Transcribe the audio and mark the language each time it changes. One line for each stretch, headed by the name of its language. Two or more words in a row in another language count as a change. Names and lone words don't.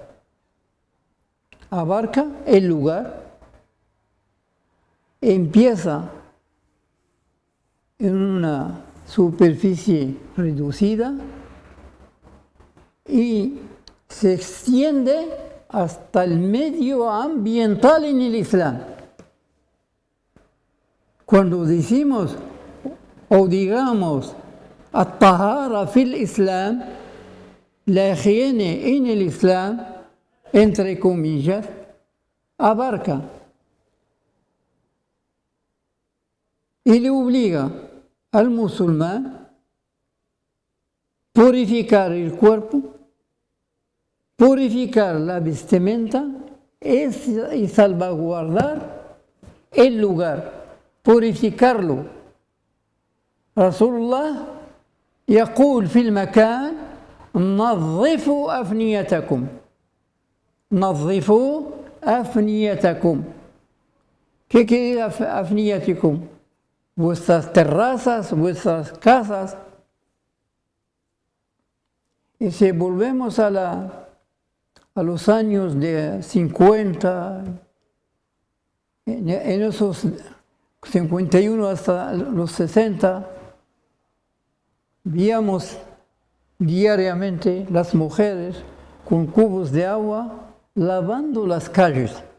Spanish: Abarca el lugar, empieza en una superficie reducida y se extiende hasta el medio ambiental en el Islam. Cuando decimos o digamos
Arabic: الطهارة في الإسلام,
Spanish: la higiene en el Islam, entre comillas, abarca y le obliga al musulmán purificar el cuerpo, purificar la vestimenta y salvaguardar el lugar, purificarlo.
Arabic: Rasulullah يقول في المكان نظفوا أفنيتكم نظفوا أفنيتكم.
Spanish: ¿Qué quiere أفنيتكم? Vuestras terrazas, vuestras casas. Y si volvemos a los años de 50, en esos 51 hasta los 60, veíamos diariamente las mujeres con cubos de agua lavando las calles.